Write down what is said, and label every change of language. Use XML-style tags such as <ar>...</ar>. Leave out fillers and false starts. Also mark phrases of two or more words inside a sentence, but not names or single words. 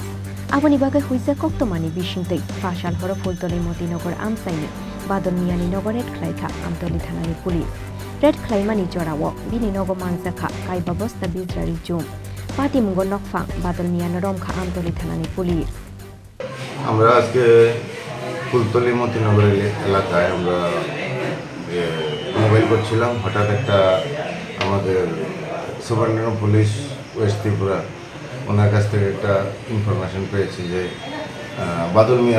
<trp>Aboni Bagai Huizak Oktomani Bishingtei, Fashal Horo Fultole Motinagar Amsaini, Badolmiani Nogoret Klaika, Amtoli Thanani Police. Red Klaimani Jorawo, Bini Nogo Manzaka, Kaibabosta Bizrarichum. Pati Mungo Nokfang, Badolmia Noromka Amtoli Thanani Police.</trp> <bn>আমরা আজকে ফুলতলি মতিনগর এলাকায় আমরা মোবাইল করছিলাম হঠাৎ একটা আমাদের সুবর্ণগ্রাম পুলিশ ওয়েস্ট ত্রিপুরা ওনার কাছ থেকে একটা ইনফরমেশন পেয়েছি যে বাদল মিয়ার</bn>